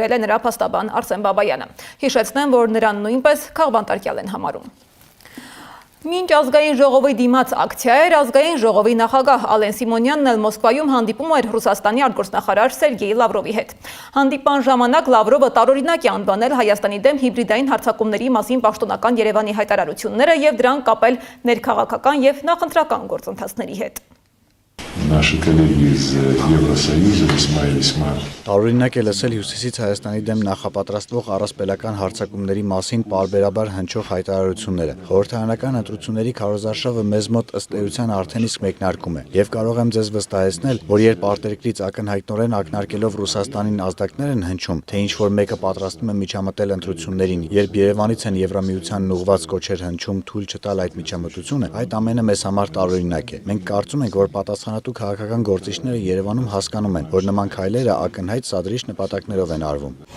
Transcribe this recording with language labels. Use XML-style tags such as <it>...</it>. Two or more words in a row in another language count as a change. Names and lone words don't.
<hy>է նրա փաստաբան Արսեն Բաբայանը։ Հիշեցնեմ, որ նրան նույնպես քաղբանտարկյալ են համարում։ Մինչ ազգային ժողովի դիմաց ակցիա էր, ազգային ժողովի նախագահ Ալեն Սիմոնյանն էլ Մոսկվայում հանդիպում էր Ռուսաստանի արտգործնախարար Սերգեյ Լավրովի հետ։ Հանդիպման ժամանակ Լավրովը տարօրինակ է անվանել Հայաստանի դեմ հիբրիդային հարձակումների մասին պաշտոնական Երևանի հայտարարությունները եւ դրանք կապել ներքաղաքական եւ նախընտրական գործընթացների հետ։</hy> <ru>наши коллеги из Евросоюза весьма.</ru> <hy>Տարօրինակ է լսել Հյուսիսից Հայաստանի դեմ նախապատրաստվող առասպելական հարձակումների մասին պարբերաբար հնչող հայտարարությունները։ Խորհրդարանական ընտրությունների քարոզարշավը մեզ մոտ ըստ էության արդեն իսկ մեկնարկում է, եւ կարող եմ ձեզ վստահեցնել, որ երբ արտերկրից ակնհայտորեն ակնարկելով Ռուսաստանին ազդակներ են հնչում, թե ինչ որ մեկը պատրաստվում է միջամտել ընտրություններին, երբ Երևանից են Եվրամիությանն ուղղված կոչեր հնչում թույլ չտալ այդ միջամտությունը, այդ ամենը մեզ համար տարօրինակ է։ Մենք կարծում ենք, որ պատասխանատու քաղաքական գործիչները Երևանում հասկանում են, որ նման քայլերը ակնհայտ սադրիչ նպատակներով են արվում։</hy>